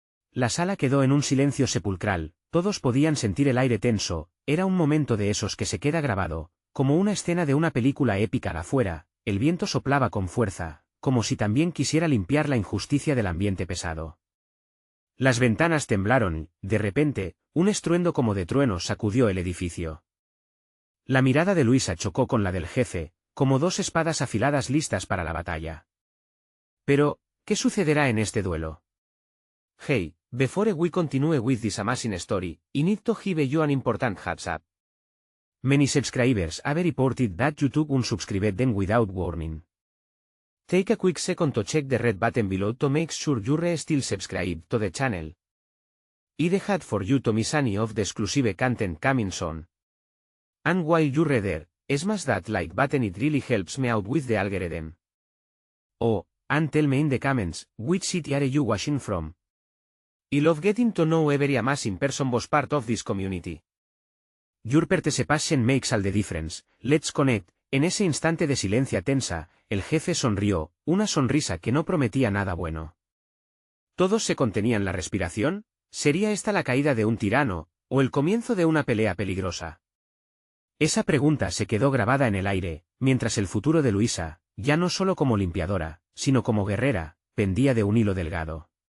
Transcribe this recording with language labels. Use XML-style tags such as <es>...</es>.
<es>La sala quedó en un silencio sepulcral, todos podían sentir el aire tenso, era un momento de esos que se queda grabado, como una escena de una película épica afuera, el viento soplaba con fuerza, como si también quisiera limpiar la injusticia del ambiente pesado. Las ventanas temblaron, de repente, un estruendo como de truenos sacudió el edificio. La mirada de Luisa chocó con la del jefe, como dos espadas afiladas listas para la batalla. Pero, ¿qué sucederá en este duelo?</es> <en>Hey, before we continue with this amazing story, I need to give you an important heads up. Many subscribers have reported that YouTube unsubscribed them without warning. Take a quick second to check the red button below to make sure you're still subscribed to the channel. I'd hate for you to miss any of the exclusive content coming soon. And while you're there, smash that like button, it really helps me out with the algorithm. Oh, and tell me in the comments, which city are you watching from? I love getting to know every amazing person was part of this community. Your participation makes all the difference, let's connect.</en> <es>En ese instante de silencio tensa, el jefe sonrió, una sonrisa que no prometía nada bueno. ¿Todos se contenían la respiración? ¿Sería esta la caída de un tirano, o el comienzo de una pelea peligrosa? Esa pregunta se quedó grabada en el aire, mientras el futuro de Luisa, ya no solo como limpiadora, sino como guerrera, pendía de un hilo delgado.</es>